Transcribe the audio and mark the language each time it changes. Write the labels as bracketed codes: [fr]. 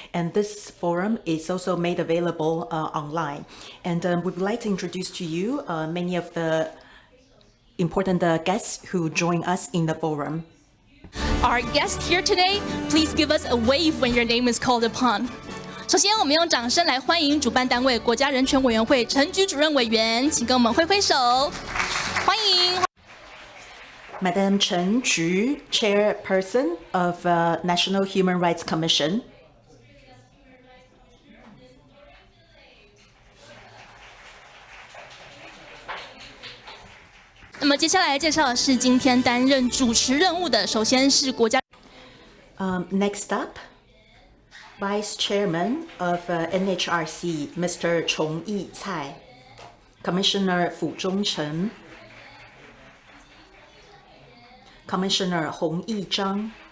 [en] And this forum is also made available online. And we would like to introduce to you many of the important guests who join us in the forum. Our guest here today, please give us a wave when your name is called upon. [zh] 首先，我们用掌声来欢迎主办单位国家人权委员会陈菊主任委员，请跟我们挥挥手，欢迎。 [en] Madam Chen Ju, Chairperson of National Human Rights Commission. [zh] 那么接下来介绍的是今天担任主持任务的，首先是国家。 [en] Next up, Vice Chairman of NHRC, Mr. 崇义蔡, Commissioner 傅忠诚, Commissioner 洪义章,